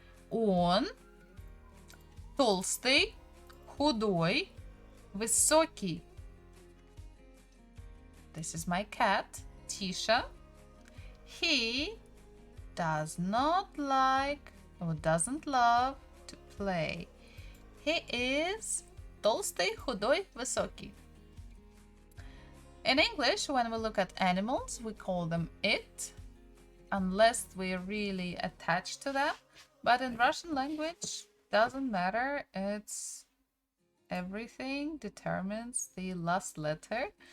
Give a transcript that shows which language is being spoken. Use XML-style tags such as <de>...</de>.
<ru>Он толстый, худой, высокий.</ru> <en>This is my cat, Tisha. He does not like or doesn't love to play. He is</en> <ru>толстый, худой, высокий.</ru> <en>In English, when we look at animals, we call them it, unless we're really attached to them. But in Russian language, doesn't matter. It's everything determines the last letter.</en>